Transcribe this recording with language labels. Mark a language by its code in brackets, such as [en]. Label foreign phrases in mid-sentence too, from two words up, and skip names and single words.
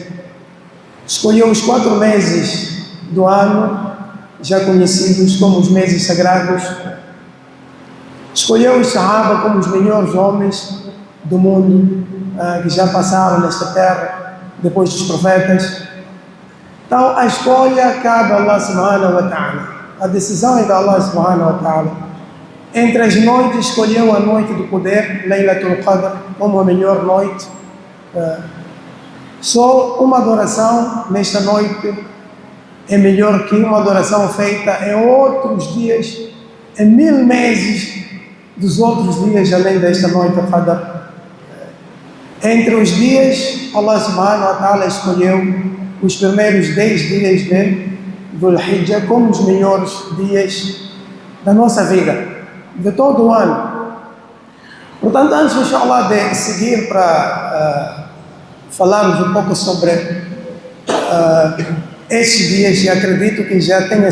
[pt] Escolheu os 4 meses do ano, já conhecidos como os meses sagrados. Escolheu os Sahaba como os melhores homens do mundo que já passaram nesta terra depois dos profetas. Então a escolha cabe a [ar] الله سبحانه وتعالى. [pt] A decisão é da [ar] الله سبحانه وتعالى. [pt] Entre as noites, escolheu a noite do poder, Laylatul Qadr, como a melhor noite. Só uma adoração nesta noite é melhor que uma adoração feita em outros dias, em 1000 meses dos outros dias, além desta noite Qadr. Entre os dias, [ar] الله سبحانه وتعالى [pt] escolheu os primeiros 10 dias de Dhul Hijjah como os melhores dias da nossa vida, de todo o ano. Portanto, antes, inshallah, de seguir para falarmos um pouco sobre estes dias, e acredito que já tenha